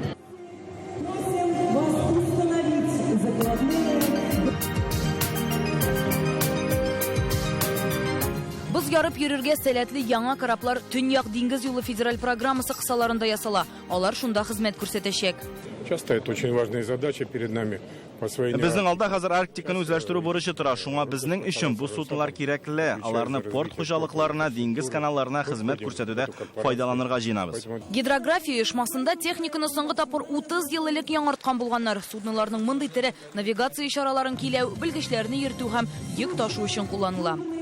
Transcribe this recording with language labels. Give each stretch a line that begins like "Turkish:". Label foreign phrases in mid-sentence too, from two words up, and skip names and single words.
Tatar: Без ярып йөрергә сәләтле яңа кораблар Төньяк диңгез юлы федераль программасы кысаларында ясала. Алар шунда хезмәт күрсәтәчәк.
Russian: Часто это очень важная задача перед нами.
Tatar: Безнең алда хәзер Арктиканы үзләштерү бурычы тора. Шуңа безнең өчен бу суднолар кирәкле. Аларны порт хуҗалыкларына, диңгез каналларына хезмәт күрсәтүдә файдаланырга җыенабыз. Гидрография оешмасында техниканы соңгы тапкыр 30 ел элек яңарткан булганнар. Судноларның мондый тере навигация ишараларын киләү, белгечләрне йөртү һәм йөк ташу өчен кулланыла.